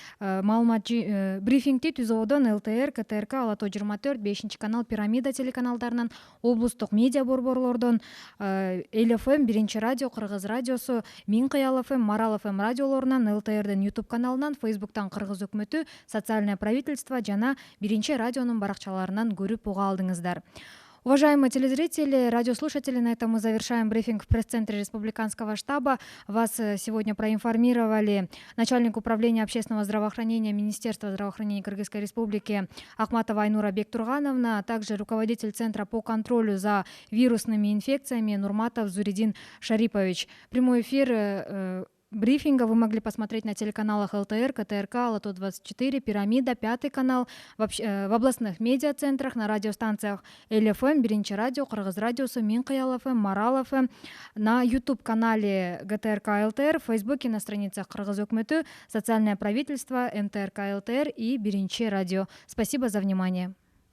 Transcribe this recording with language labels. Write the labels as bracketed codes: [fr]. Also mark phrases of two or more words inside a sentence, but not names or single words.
[ky] Брифингти Түзоодон ЛТР, КТРК, Ала Тоо 24, 5-канал, Пирамида телеканалдарынан, облустук медиа борборлордон, Эл ФМ, Биринчи радио, Кыргыз радиосу, Миң Кыял ФМ, Марал ФМ радиолорунан, ЛТРдин YouTube каналынан, Facebooктан Кыргыз өкмөтү, [ru] Социальное правительство [ky] жана Биринчи радионун баракчаларынан көрүп уга алдыңыздар. [ru] Уважаемые телезрители, радиослушатели, на этом мы завершаем брифинг в пресс-центре Республиканского штаба. Вас сегодня проинформировали начальник управления общественного здравоохранения Министерства здравоохранения Кыргызской Республики Акматова Айнура Бектургановна, а также руководитель Центра по контролю за вирусными инфекциями Нурматов Зуридин Шарипович. Прямой эфир брифинга вы могли посмотреть на телеканалах ЛТР, КТРК, Ала Тоо 24, Пирамида, 5 канал, в областных медиацентрах, на радиостанциях Эл ФМ, Биринчи радио, Кыргыз радиосу, Миң Кыял ФМ, Марал ФМ, на YouTube-канале ГТРК ЛТР, в Фейсбуке, на страницах Кыргыз өкмөтү, Социальное правительство, МТРК ЛТР и Биринчи радио. Спасибо за внимание.